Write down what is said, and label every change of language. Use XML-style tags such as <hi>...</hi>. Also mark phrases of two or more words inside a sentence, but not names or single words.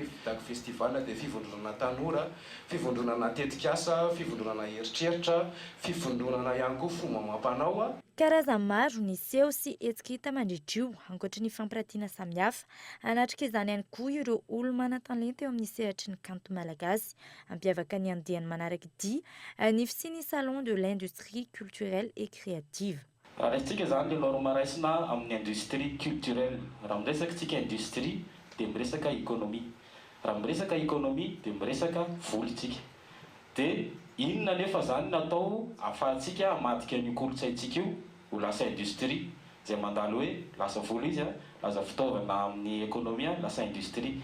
<mg>Dago Festival dia fivondronana tanora, fivondronana tetikasa, fivondronana heritreritra, fivondronana ihany koa fomba amam-panao. Karazany maro ny seho sy hetsika hita mandritrio ankoatra ny fampirantiana samihafa anatrika izany ihany koa ireo olona manan-talenta eo amin'ny sehatry ny kanto malagasy. Ampiavaka ny andiany manaraka ity ny fisian'ny</mg> <fr>salon de l'industrie culturelle et créative.</fr> <mg>Raha raisitsika zany ilay loro maraisina amin'ny</mg> <fr>industrie culturelle.</fr> <mg>Raha miresaka tsika industrie dia miresaka économie. Raha miresaka économie dia miresaka volontsika. Dia inona nefa zany natao ahafahantsika hamadika ny kolotsaintsika io ho lasa industrie izay mandalo hoe lasa vola izy lasa fitaovana amin'ny économie lasa industrie.</mg>